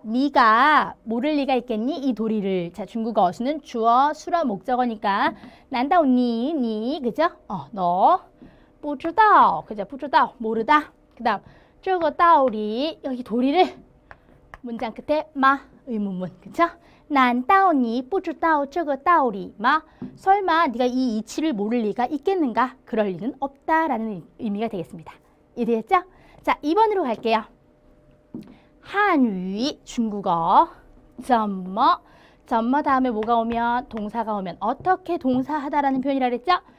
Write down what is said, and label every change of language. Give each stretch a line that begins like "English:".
Korean: 네가 모를 리가 있겠니? 이 도리를. 자, 중국어 어수는 주어, 수러, 목적어니까 난다오 니 그죠? 너 不知道 그죠? 不知道 모르다. 그다음
Chinese: 这个道理
Korean: 여기 도리를 문장 끝에 마 의문문. 그죠?
Chinese: 난다오 니 不知道这个道理吗?
Korean: 설마 네가 이 이치를 모를 리가 있겠는가? 그럴 리는 없다라는 의미가 되겠습니다. 이해됐죠? 자, 2번으로 갈게요. 한위 중국어 怎么 다음에 뭐가 오면 동사가 오면 어떻게 동사하다라는 표현이라 그랬죠?